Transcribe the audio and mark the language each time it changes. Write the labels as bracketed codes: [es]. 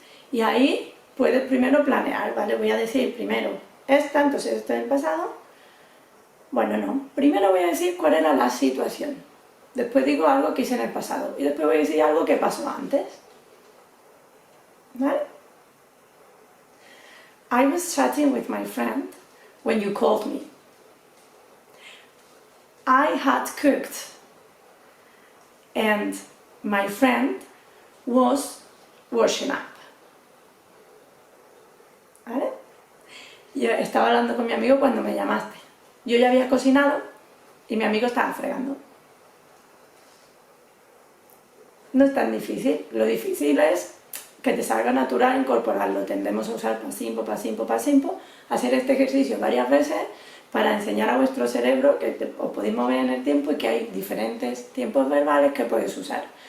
[es] Y ahí puedes primero planear, ¿vale? Voy a decir primero esta, entonces esto en el pasado. Bueno, no. Primero voy a decir cuál era la situación. Después digo algo que hice en el pasado. Y después voy a decir algo que pasó antes. ¿Vale? [en] I was chatting with my friend when you called me. I had cooked and my friend was washing up. [es] ¿Vale? Yo estaba hablando con mi amigo cuando me llamaste. Yo ya había cocinado y mi amigo estaba fregando. No es tan difícil. Lo difícil es que te salga natural incorporarlo. Tendemos a usar pasimpo, pasimpo, pasimpo. Hacer este ejercicio varias veces para enseñar a vuestro cerebro que os podéis mover en el tiempo y que hay diferentes tiempos verbales que podéis usar.